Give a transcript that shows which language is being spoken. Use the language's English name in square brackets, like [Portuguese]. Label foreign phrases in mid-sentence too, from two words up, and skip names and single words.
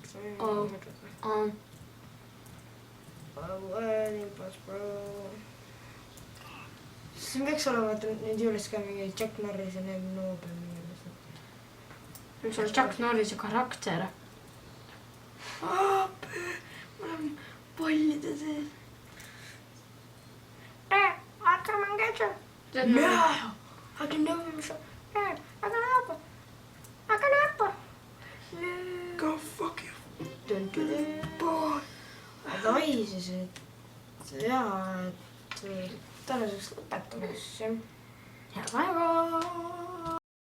[Estonian] Siin peaks olema nüüd juures ka mingi Chuck Norris ja need Nobel mingi. Üks on Chuck Norrise karakter. Aape! Ma olen pallide sees. [English] Dad, I come and get you. No! I can never be sure. Dad, I can help her. I can help her. Go fuck you. Boy. [Estonian] Aga oi siis, et jaa, et tänaseks lõpetame siis. Head päeva!